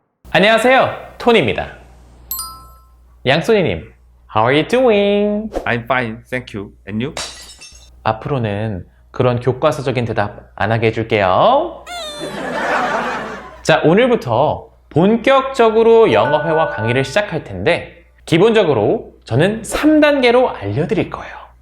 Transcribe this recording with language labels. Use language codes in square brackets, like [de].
[ko] 안녕하세요, 토니입니다. [en] 양손이님, How are you doing? I'm fine, thank you. And you? [ko] 앞으로는 그런 교과서적인 대답 안 하게 해줄게요. 자, 오늘부터 본격적으로 영어회화 강의를 시작할 텐데 기본적으로 저는 3단계로 알려드릴 거예요.